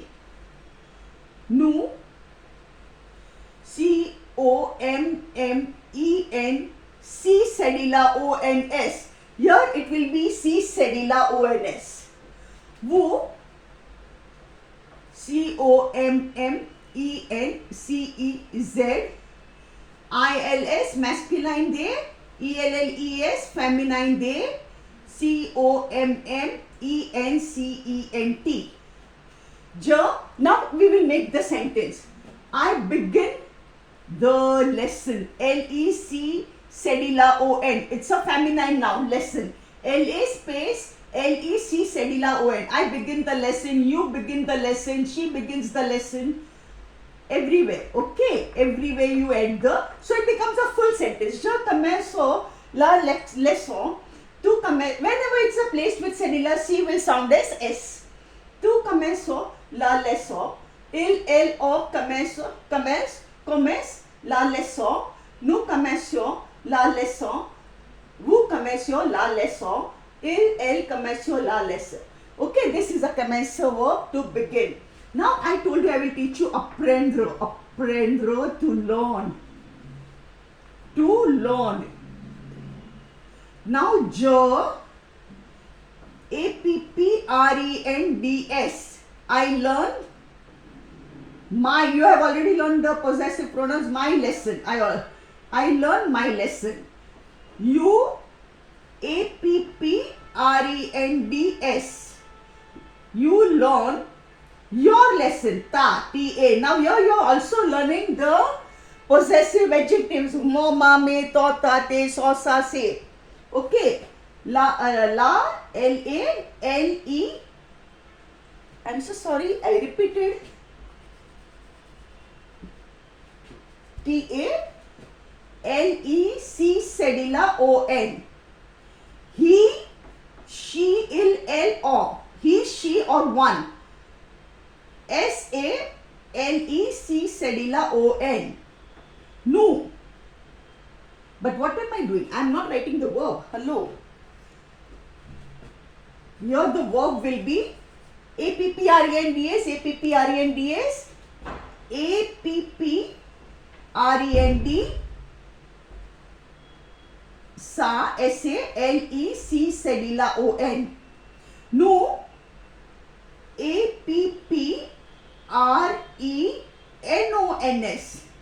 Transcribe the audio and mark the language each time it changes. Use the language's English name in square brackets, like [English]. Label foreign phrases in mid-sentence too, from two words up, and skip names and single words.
[English] Nu. C-O-M-M-E-N-C cedilla O-N-S. Here it will be C cedilla O-N-S. Woo. C-O-M-M-E-N-C-E-Z. I-L-S masculine there. E-L-L-E-S feminine there. C-O-M-M-E-N-C-E-N-T. Now we will make the sentence. I begin the lesson. L-E-C cedilla O-N. It's a feminine noun. Lesson. L-A space L-E-C cedilla O-N. I begin the lesson. You begin the lesson. She begins the lesson. Everywhere. Okay. Everywhere you add the. So it becomes a full sentence. [French] Je commence la leçon. [English] To commence. Whenever it's a place with cedilla, C will sound as S. To commence [French] la leçon. Elle commence la leçon. Nous commencions la leçon. Vous commencions la leçon. Elle commence la leçon. [English] Okay, this is a commencer verb to begin. Now I told you I will teach you apprendre. Apprendre, to learn. To learn. Now je, A-P-P-R-E-N-D-S. I learn. You have already learned the possessive pronouns. My lesson. I learn my lesson. You, A-P-P-R-E-N-D-S. You learn your lesson. Ta, T-A. Now here you are also learning the possessive adjectives. [French] Mo, ma, me, to, ta, te, so, sa, se. Okay. [English] La, L-A, L-E. I'm so sorry. I repeated. T-A-L-E-C cedilla O-N. He, she, il-L-O. He, she or one. S-A-L-E-C cedilla O-N. No. But what am I doing? I am not writing the verb. Hello. Here the verb will be A-P-P-R-E-N-D-S, A-P-P-R-E-N-D-S, A-P-P-R-E-N-D, sa, S-A-L-E-C cedilla O-N. No. A-P-P-R-E-N-O-N-S.